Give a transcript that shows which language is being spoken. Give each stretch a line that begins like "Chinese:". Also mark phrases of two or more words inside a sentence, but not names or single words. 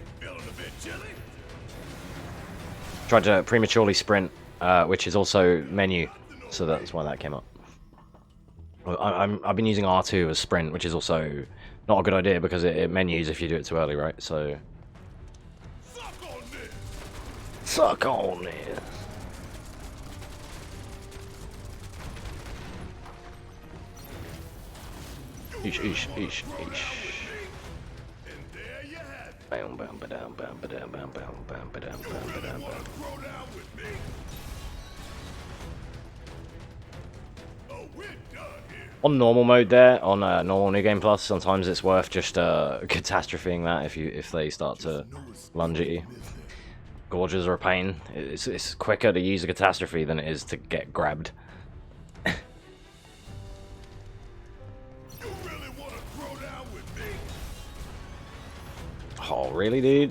English: Tried to prematurely sprint, which is also menu, so that's why that came up. I've been using R2 as sprint, which is also not a good idea because it menus if you do it too early, right? So suck on this. Eesh. Bam bam ba-dam bam ba-dam bam bam bam ba-dam bam ba-dam bam. On normal mode there, on normal New Game Plus, sometimes it's worth just catastropheing that if they start to lunge at you. Gorges are a pain. It's quicker to use a catastrophe than it is to get grabbed. Oh, really, dude?